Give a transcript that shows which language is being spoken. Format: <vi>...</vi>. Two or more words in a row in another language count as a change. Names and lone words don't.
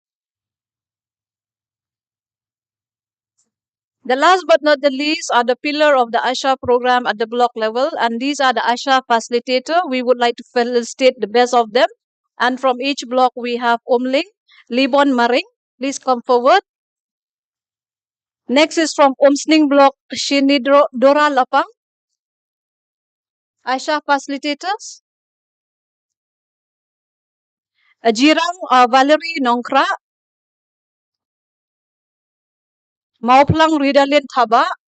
<en>The last but not the least are the pillar of the Asha program at the block level, and these are the Asha facilitator. We would like to felicitate the best of them. And from each block we have Omling, Libon Maring. Please come forward. Next is from Omsning block, Shinidro Dora Lapang. Asha facilitators. Jirang Valerie Nongkra. Mauplang Ridalin Thaba.</en>